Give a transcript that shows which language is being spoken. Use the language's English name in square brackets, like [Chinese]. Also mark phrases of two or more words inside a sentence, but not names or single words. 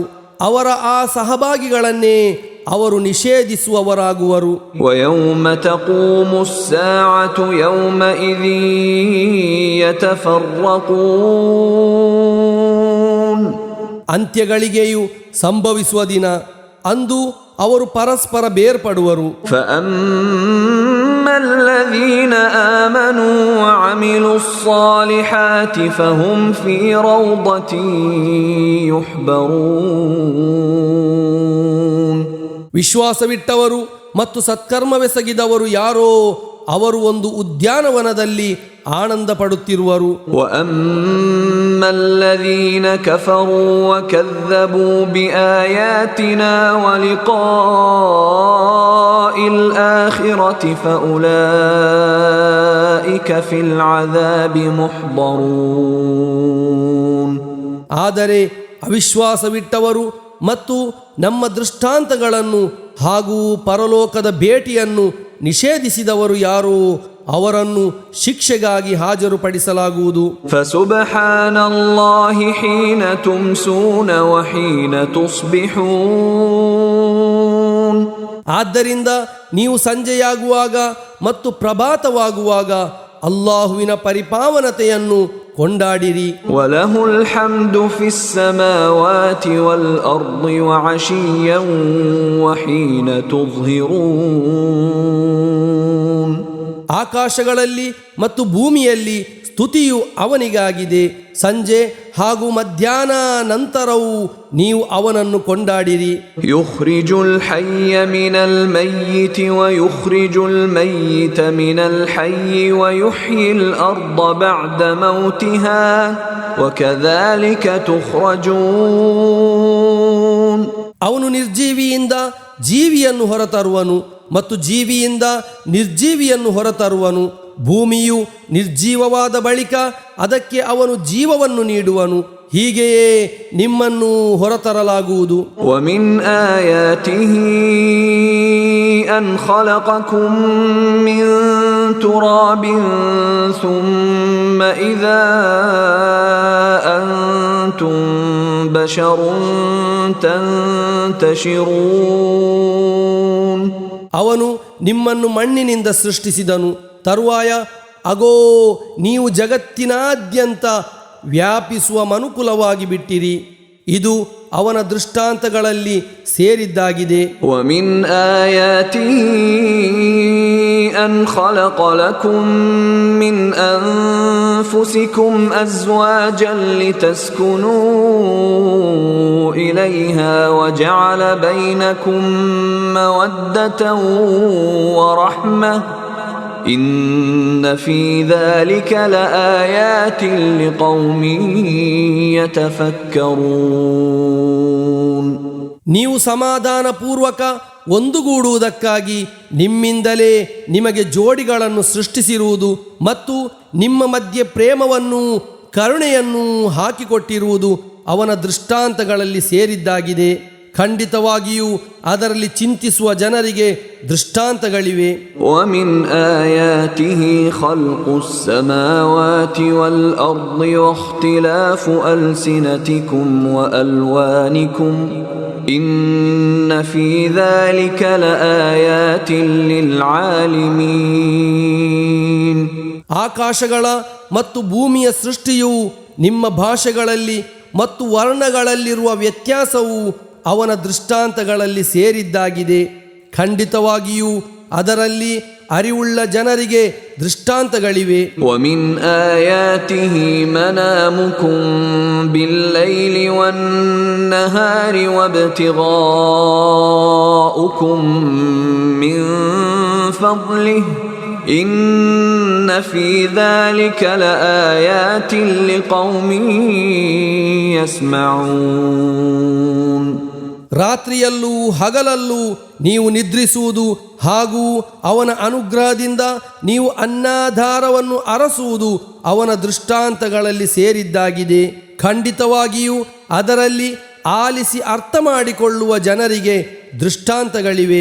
[Kannada] ಅವರ ಆ ಸಹಭಾಗಿಗಳನ್ನೇ ಅವರು ನಿಷೇಧಿಸುವವರಾಗುವರು. [Arabic] ويوم تقوم الساعة يومئذ يتفرقون. [Kannada] ಅಂತ್ಯಗಳಿಗೆಯೂ ಸಂಭವಿಸುವ ದಿನ, ಅಂದು ಅವರು ಪರಸ್ಪರ ಬೇರ್ಪಡುವರು. [Arabic] فأما الذين آمنوا وعملوا الصالحات فهم في روضة يحبرون. [Kannada] ವಿಶ್ವಾಸವಿಟ್ಟವರು ಮತ್ತು ಸತ್ಕರ್ಮವೆಸಗಿದವರು ಯಾರೋ ಅವರು ಒಂದು ಉದ್ಯಾನವನದಲ್ಲಿ ಆನಂದ ಪಡುತ್ತಿರುವರು. [Arabic] وأما الذين كفروا وكذبوا بآياتنا ولقاء الآخرة فأولئك في العذاب محضرون. [Kannada] ಆದರೆ ಅವಿಶ್ವಾಸವಿಟ್ಟವರು ಮತ್ತು ನಮ್ಮ ದೃಷ್ಟಾಂತಗಳನ್ನು ಹಾಗೂ ಪರಲೋಕದ ಭೇಟಿಯನ್ನು ನಿಷೇಧಿಸಿದವರು ಯಾರೋ ಅವರನ್ನು ಶಿಕ್ಷೆಗಾಗಿ ಹಾಜರುಪಡಿಸಲಾಗುವುದು. [Arabic] فسبحان الله حين تمسون وحين تصبحون. [Kannada] ಆದ್ದರಿಂದ ನೀವು ಸಂಜೆಯಾಗುವಾಗ ಮತ್ತು ಪ್ರಭಾತವಾಗುವಾಗ ಅಲ್ಲಾಹುವಿನ ಪರಿಪಾವನತೆಯನ್ನು ಕೊಂಡಾಡಿರಿ. [Arabic] وله الحمد في السماوات والأرض وعشيا وحين تظهرون. [Kannada] ಆಕಾಶಗಳಲ್ಲಿ ಮತ್ತು ಭೂಮಿಯಲ್ಲಿ ಸ್ತುತಿಯು ಅವನಿಗಾಗಿದೆ. ಸಂಜೆ ಹಾಗೂ ಮಧ್ಯಾಹ್ನ ನಂತರವೂ ನೀವು ಅವನನ್ನು ಕೊಂಡಾಡಿರಿ. [Arabic] يخرج الحي من الميت ويخرج الميت من الحي ويحيي الأرض بعد موتها وكذلك تخرجون. [Kannada] ಅವನು ನಿರ್ಜೀವಿಯಿಂದ ಜೀವಿಯನ್ನು ಹೊರತರುವನು ಮತ್ತು ಜೀವಿಯಿಂದ ನಿರ್ಜೀವಿಯನ್ನು ಹೊರತರುವನು. ಭೂಮಿಯು ನಿರ್ಜೀವವಾದ ಬಳಿಕ ಅದಕ್ಕೆ ಅವನು ಜೀವವನ್ನು ನೀಡುವನು. ಹೀಗೆಯೇ ನಿಮ್ಮನ್ನು ಹೊರತರಲಾಗುವುದು. [Arabic] ومن آياته أن خلقكم من تراب ثم إذا أنتم بشر تنتشرون. [Kannada] ಅವನು ನಿಮ್ಮನ್ನು ಮಣ್ಣಿನಿಂದ ಸೃಷ್ಟಿಸಿದನು. ತರುವಾಯ ಅಗೋ ನೀವು ಜಗತ್ತಿನಾದ್ಯಂತ ವ್ಯಾಪಿಸುವ ಮನುಕುಲವಾಗಿ ಬಿಟ್ಟಿರಿ. ಇದು ಅವನ ದೃಷ್ಟಾಂತಗಳಲ್ಲಿ ಸೇರಿದ್ದಾಗಿದೆ. [Arabic] ومن آياته أن خلق لكم من أنفسكم أزواجا لتسكنوا إليها وجعل بينكم مودة ورحمة إن في ذلك لآيات لقوم يتفكرون. [Kannada] ನೀವು ಸಮಾಧಾನಪೂರ್ವಕ ಒಂದುಗೂಡುವುದಕ್ಕಾಗಿ ನಿಮ್ಮಿಂದಲೇ ನಿಮಗೆ ಜೋಡಿಗಳನ್ನು ಸೃಷ್ಟಿಸಿರುವುದು ಮತ್ತು ನಿಮ್ಮ ಮಧ್ಯೆ ಪ್ರೇಮವನ್ನು ಕರುಣೆಯನ್ನು ಹಾಕಿಕೊಟ್ಟಿರುವುದು ಅವನ ದೃಷ್ಟಾಂತಗಳಲ್ಲಿ ಸೇರಿದ್ದಾಗಿದೆ. ಖಂಡಿತವಾಗಿಯೂ ಅದರಲ್ಲಿ ಚಿಂತಿಸುವ ಜನರಿಗೆ ದೃಷ್ಟಾಂತಗಳಿವೆ. [Arabic] وَمِنْ آيَاتِهِ خَلْقُ السَّمَاوَاتِ وَالْأَرْضِ وَاخْتِلَافُ أَلْسِنَتِكُمْ وَأَلْوَانِكُمْ إِنَّ فِي ذَلِكَ لَآيَاتٍ لِلْعَالِمِينَ. [Kannada] ಆಕಾಶಗಳ ಮತ್ತು ಭೂಮಿಯ ಸೃಷ್ಟಿಯು ನಿಮ್ಮ ಭಾಷೆಗಳಲ್ಲಿ ಮತ್ತು ವರ್ಣಗಳಲ್ಲಿರುವ ವ್ಯತ್ಯಾಸವು ಅವನ ದೃಷ್ಟಾಂತಗಳಲ್ಲಿ ಸೇರಿದ್ದಾಗಿದೆ. ಖಂಡಿತವಾಗಿಯೂ ಅದರಲ್ಲಿ ಅರಿವುಳ್ಳ ಜನರಿಗೆ ದೃಷ್ಟಾಂತಗಳಿವೆ. [Arabic] وَمِنْ آيَاتِهِ مَنَامُكُمْ بِاللَّيْلِ وَالنَّهَارِ وَابْتِغَاؤُكُمْ مِنْ فَضْلِهِ إِنَّ فِي ذَلِكَ لَآيَاتٍ لِقَوْمٍ يَسْمَعُونَ. [Kannada] ರಾತ್ರಿಯಲ್ಲೂ ಹಗಲಲ್ಲೂ ನೀವು ನಿದ್ರಿಸುವುದು ಹಾಗೂ ಅವನ ಅನುಗ್ರಹದಿಂದ ನೀವು ಅನ್ನಾಧಾರವನ್ನು ಅರಸುವುದು ಅವನ ದೃಷ್ಟಾಂತಗಳಲ್ಲಿ ಸೇರಿದ್ದಾಗಿದೆ. ಖಂಡಿತವಾಗಿಯೂ ಅದರಲ್ಲಿ ಆಲಿಸಿ ಅರ್ಥ ಮಾಡಿಕೊಳ್ಳುವ ಜನರಿಗೆ ದೃಷ್ಟಾಂತಗಳಿವೆ.